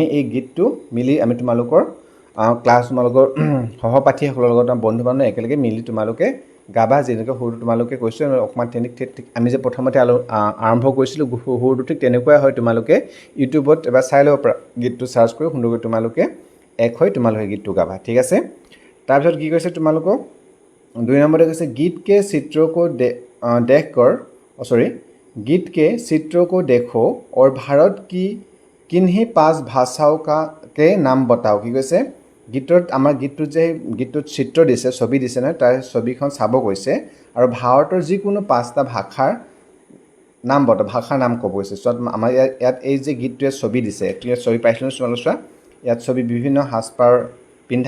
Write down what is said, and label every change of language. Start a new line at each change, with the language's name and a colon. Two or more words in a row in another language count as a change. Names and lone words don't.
Assamese: এই গীতটো মিলি আমি তোমালোকৰ ক্লাছ তোমালোকৰ সহপাঠীসকলৰ লগত বন্ধু বান্ধৱ একেলগে মিলি তোমালোকে গাবা যেনেকৈ সুৰটো তোমালোকে কৈছোঁ অকণমান আমি যে প্ৰথমতে আৰম্ভ কৰিছিলোঁ সুৰটো ঠিক তেনেকুৱাই হয় তোমালোকে ইউটিউবত এবাৰ চাই ল'ব পাৰা গীতটো চাৰ্চ কৰি সুন্দৰকৈ তোমালোকে এক হৈ তোমালোকে গীতটো গাবা ঠিক আছে তাৰপিছত কি কৈছে তোমালোকক 2 নম্বৰতে কৈছে
Hindi: गीत के चित्रों को देखकर गीत के चित्रों को देखो और भारत की किन्हीं 5 भाषाओं के नाम बताओ
Assamese: কি কৈছে গীতত আমাৰ গীতটোত যে গীতটোত চিত্ৰ দিছে ছবি দিছে নহয় তাৰ ছবিখন চাব কৈছে আৰু ভাৰতৰ যিকোনো 5টা ভাষাৰ নাম ক'ব কৈছে চ' আমাৰ ইয়াত এই যে গীতটোৱে ছবি দিছে ইয়াত ছবি পাইছিলোঁ তোমালোকে চোৱা ইয়াত ছবি বিভিন্ন সাজপাৰ পিন্ধা